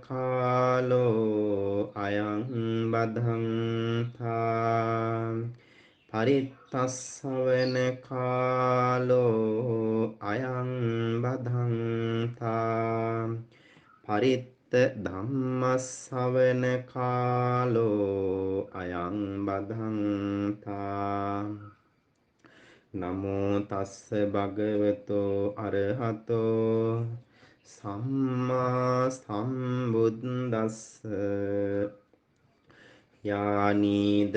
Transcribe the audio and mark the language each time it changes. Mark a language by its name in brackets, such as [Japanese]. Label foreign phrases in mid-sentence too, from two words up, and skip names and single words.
[Pali] කාලෝ අයං බදන්තා පරිත්තස්සවන කාලෝ අයං බදන්තා පරිත්ත ධම්මස්සවන කාලෝ අයං බදන්තා නමෝ තස්ස භගවතෝ අරහතෝ සම්මා සම්බුද්දස්ස යානීද